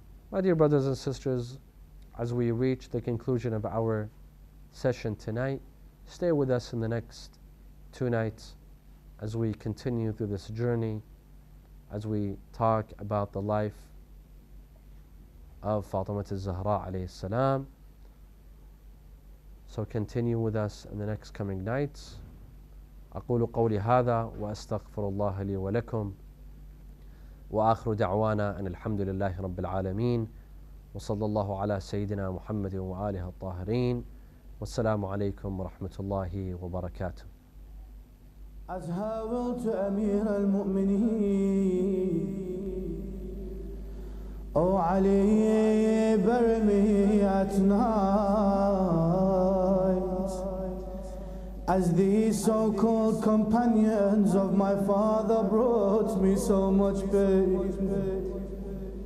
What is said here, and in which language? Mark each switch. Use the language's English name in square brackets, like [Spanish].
[English] My dear brothers and sisters, as we reach the conclusion of our session tonight, stay with us in the next 2 nights as we continue through this journey, as we talk about the life of Fattima Al Zahraa alayhi salam. So continue with us in the next coming nights. [Arabic] أقول قولي هذا وأستغفر الله لي ولكم وآخر دعوانا أن الحمد لله رب العالمين وصلى الله على سيدنا محمد وآله الطاهرين والسلام عليكم ورحمة الله وبركاته. [English] As her will to Amir al-Mu'mineen, O Ali, bury me at night, as these so-called companions of my father brought me so much pain.